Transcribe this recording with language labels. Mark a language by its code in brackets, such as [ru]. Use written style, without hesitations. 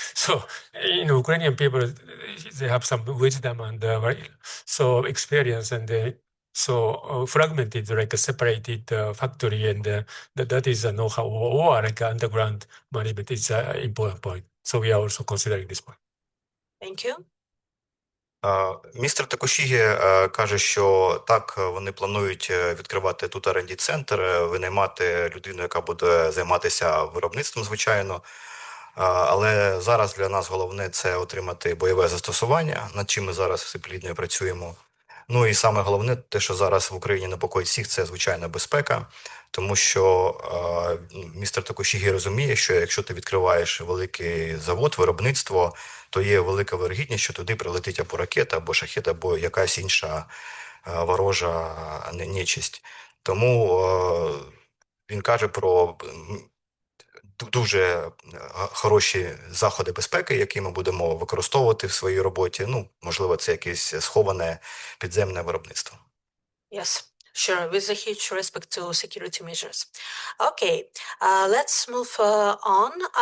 [en] So, Ukrainian people, they have some wisdom and so experience, and so fragmented, a separated factory, and that is a know-how or underground management is an important point. So we are also considering this point. Thank you. [uk] Містер Такошігі каже, що так, вони планують відкривати тут R&D-центр, винаймати людину, яка буде займатися виробництвом, звичайно. Але зараз для нас головне – це отримати бойове застосування, над чим ми зараз все плідно працюємо. Ну і саме головне, те, що зараз в Україні непокоїть всіх, це, звичайно, безпека. Тому що містер Такошігі розуміє, що якщо ти відкриваєш великий завод, виробництво, то є велика вирогідність, що туди прилетить або ракета, або шахет, або якась інша ворожа нечисть. Тому він каже про дуже хороші заходи безпеки, які ми будемо використовувати в своїй роботі. Ну, можливо, це якесь сховане підземне виробництво. [en] Yes. Sure, with a huge respect to security measures. Okay, let's move on.